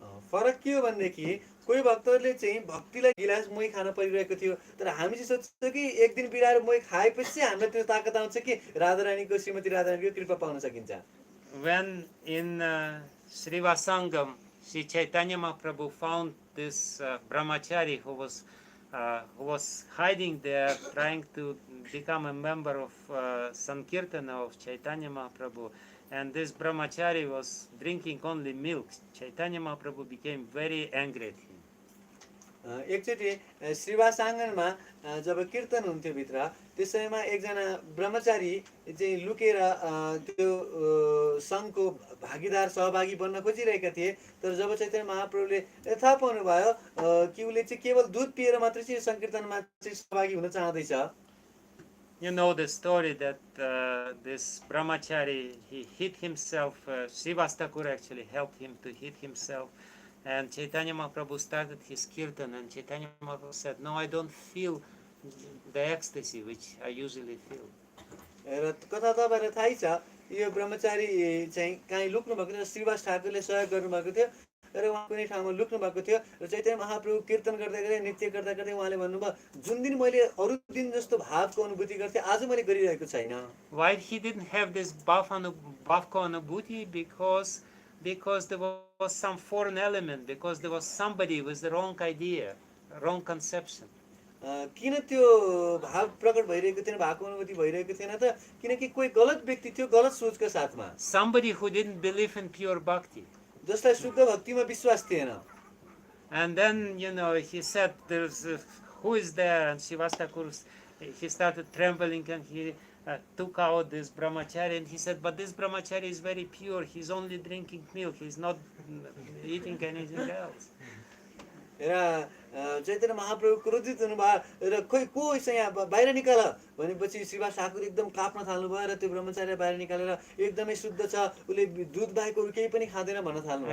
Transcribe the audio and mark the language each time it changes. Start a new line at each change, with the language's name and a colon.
Nepali: फरक के हो भनेदेखि कोही भक्तहरूले चाहिँ भक्तिलाई गिलास मोही खान परिरहेको थियो तर हामी चाहिँ सोच्छौँ कि एक दिन बिराएर मोही खाएपछि हामीलाई त्यो ताकत आउँछ कि राधारानीको श्रीमती राधारानीको कृपा पाउन सकिन्छ
English: When in Srivasangam, Sri Chaitanya Mahaprabhu found this brahmachari who was hiding there, trying to become a member of Sankirtana of Chaitanya Mahaprabhu, and this brahmachari was drinking only milk. Chaitanya Mahaprabhu became very angry at him.
Nepali: एकचोटि श्रीवासाङ्गनमा जब कीर्तन हुन्थ्यो भित्र त्यस समयमा एकजना ब्रह्मचारी चाहिँ लुकेर त्यो सङ्घको भागीदार सहभागी बन्न खोजिरहेका थिए तर जब चैतन्य महाप्रभुले थाहा पाउनुभयो कि उसले चाहिँ केवल दुध पिएर मात्रै चाहिँ सङ्कीर्तनमा चाहिँ सहभागी हुन चाहँदैछ
English: You know the story that this brahmachari, he hit himself, Srivas Thakur actually helped him to hit himself, and Chaitanya Mahaprabhu started his kirtan, and Chaitanya Mahaprabhu said, no, I don't feel the ecstasy which I usually feel.
Nepali: र कथा तपाईँलाई थाहै छ यो ब्रह्मचारी चाहिँ कहीँ लुक्नु भएको थियो श्रीवास ठाकुरले सहयोग गर्नुभएको थियो र उहाँ कुनै ठाउँमा लुक्नु भएको थियो र चैतन्य महाप्रभु कीर्तन गर्दै गर्दै नृत्य गर्दा गर्दै उहाँले भन्नुभयो जुन दिन मैले अरू दिन जस्तो भावको अनुभूति गर्थेँ आज मैले गरिरहेको छैन
English: Why he didn't have this
Nepali: bhavka anubhuti?
English: Because there was some foreign element, because there was somebody with the wrong idea, wrong conception.
Nepali: किन त्यो भाव प्रकट भइरहेको थिएन भावको अनुभूति भइरहेको थिएन त किनकि कोही गलत व्यक्ति थियो गलत सोचको साथमा
English: Somebody who didn't believe in pure bhakti.
Nepali: जसलाई शुद्ध भक्तिमा विश्वास थिएन
English: And then, he said, who is there? And Srivas Thakur, he started trembling and he took out this brahmachari and he said, but this brahmachari is very pure. He's only drinking milk. He's not eating anything else.
Nepali: र चैतन्य महाप्रभु क्रोधित हुनुभयो र खोइ को यहाँ बाहिर निकाल भनेपछि श्रीवास ठाकुर एकदम काप्न थाल्नुभयो र त्यो ब्रह्मचारी बाहिर निकालेर एकदमै शुद्ध छ उसले दुध बाहेक अरू केही पनि खाँदैन भन्न थाल्नुभयो